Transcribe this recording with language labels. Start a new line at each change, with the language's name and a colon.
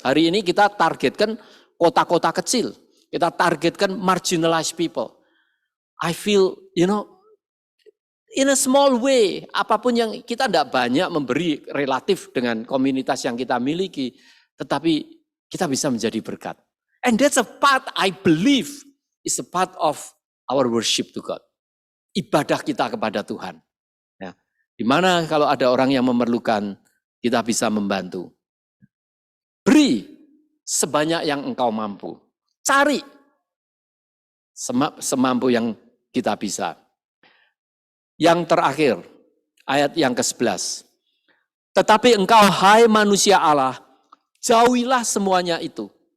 Indonesian: Hari ini kita targetkan kota-kota kecil, kita targetkan
English: marginalized people. I feel, in a small way,
Indonesian: apapun yang kita tidak banyak memberi relatif dengan komunitas yang kita miliki, tetapi kita bisa menjadi berkat.
English: And that's a part I believe is a part of our worship to God.
Indonesian: Ibadah kita kepada Tuhan. Ya. Di mana kalau ada orang yang memerlukan, kita bisa membantu. Beri sebanyak yang engkau mampu. Cari semampu yang kita bisa. Yang terakhir, ayat yang ke-11. Tetapi engkau, hai manusia Allah, jauhilah semuanya itu.